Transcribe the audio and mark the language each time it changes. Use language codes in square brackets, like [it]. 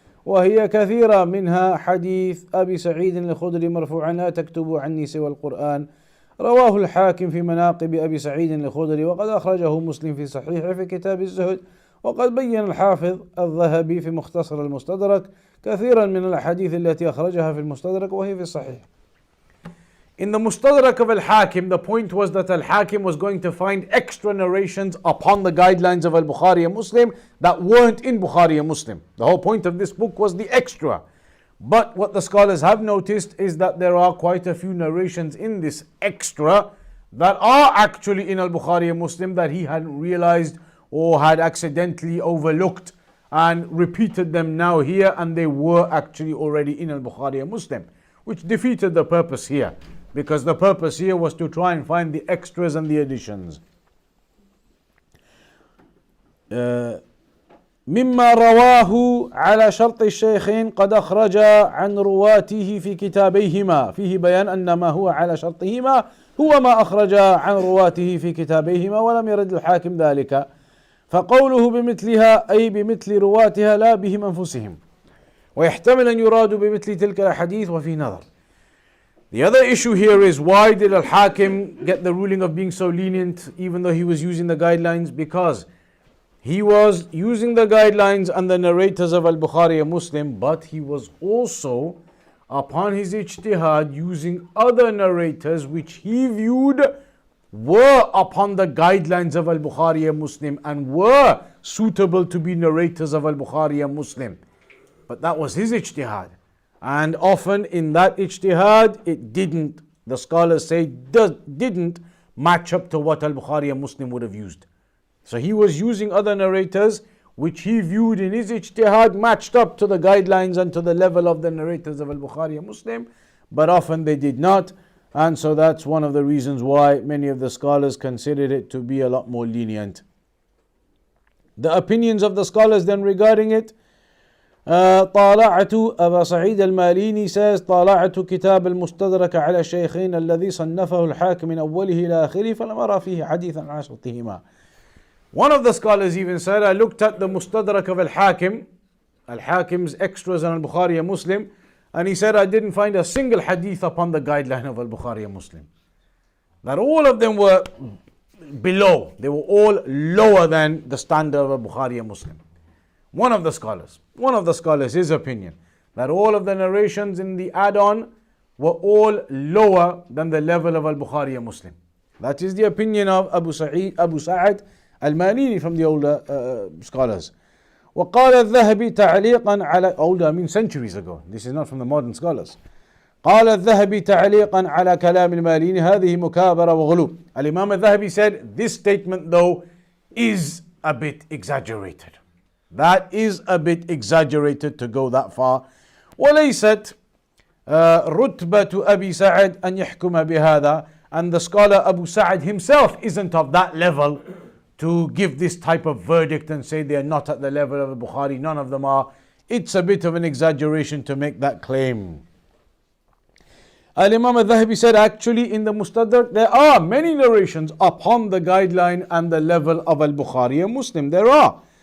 [ar] وهي كثيرة منها حديث أبي سعيد الخدري مرفوعا لا تكتبوا عني سوى القرآن، رواه الحاكم في مناقب أبي سعيد الخدري، وقد أخرجه مسلم في صحيحه في كتاب الزهد. وقد بين الحافظ الذهبي في مختصر المستدرك كثيرا من الأحاديث التي أخرجها في المستدرك وهي في الصحيح. [en] In the Mustadrak of Al-Hakim, the point was that Al-Hakim was going to find extra narrations upon the guidelines of Al-Bukhari and Muslim that weren't in Bukhari and Muslim. The whole point of this book was the extra. But what the scholars have noticed is that there are quite a few narrations in this extra that are actually in Al-Bukhari and Muslim that he hadn't realized or had accidentally overlooked and repeated them now here, and they were actually already in Al-Bukhari and Muslim, which defeated the purpose here. Because the purpose here was to try and find the extras and the additions. [ar] مما رواه على شرط الشيخين قد أخرج عن رواته في كتابيهما فيه بيان أن ما هو على شرطهما هو ما أخرج عن رواته في كتابيهما ولم يرد الحاكم ذلك، فقوله بمثلها أي بمثل رواتها لا بهم أنفسهم، ويحتمل أن يراد بمثل تلك الأحاديث وفي نظر. [en] The other issue here is, why did Al-Hakim get the ruling of being so lenient even though he was using the guidelines? Because he was using the guidelines and the narrators of Al-Bukhari and Muslim, but he was also, upon his ijtihad, using other narrators which he viewed were upon the guidelines of Al-Bukhari and Muslim and were suitable to be narrators of Al-Bukhari and Muslim. But that was his ijtihad. And often in that ijtihad, it didn't, the scholars say, didn't match up to what Al-Bukhari and Muslim would have used. So he was using other narrators which he viewed in his ijtihad matched up to the guidelines and to the level of the narrators of Al-Bukhari and Muslim, but often they did not. And so that's one of the reasons why many of the scholars considered it to be a lot more lenient. The opinions of the scholars then regarding it, [ar] طالعت أبا سعيد الماليني [en] says [ar] طالعت كتاب المستدرك على الشيخين الذي صنفه الحاكم من أوله إلى آخره فلم أرى فيه حديثا عن شرطهما. [en] One of the scholars even said, I looked at the Mustadrak of Al-Hakim, Al-Hakim's extras on Al-Bukhari and Muslim, and he said, I didn't find a single hadith upon the guideline of Al-Bukhari and Muslim. That all of them were below, they were all lower than the standard of Al-Bukhari and Muslim. One of the scholars, his opinion, that all of the narrations in the add-on were all lower than the level of Al-Bukhari and Muslim. That is the opinion of Abu Sa'id al-Malini from the older scholars. [ar] وقال الذهبي تعليقا على [en] older, I mean centuries ago. This is not from the modern scholars. [ar] قال الذهبي تعليقا على كلام الماليني هذه مكابرة وغلو. [en] Al-Imam al-Dhahabi said, this statement though is a bit exaggerated. That is a bit exaggerated to go that far. [ar] وليست رتبة أبي سعد أن يحكم بهذا. [en] And the scholar Abu Sa'id himself isn't of that level to give this type of verdict and say they are not at the level of Bukhari. None of them are. It's a bit of an exaggeration to make that claim. Al-Imam al-Dhahabi said, actually in the Mustadrak there are many narrations upon the guideline and the level of Al-Bukhari and Muslim. There are.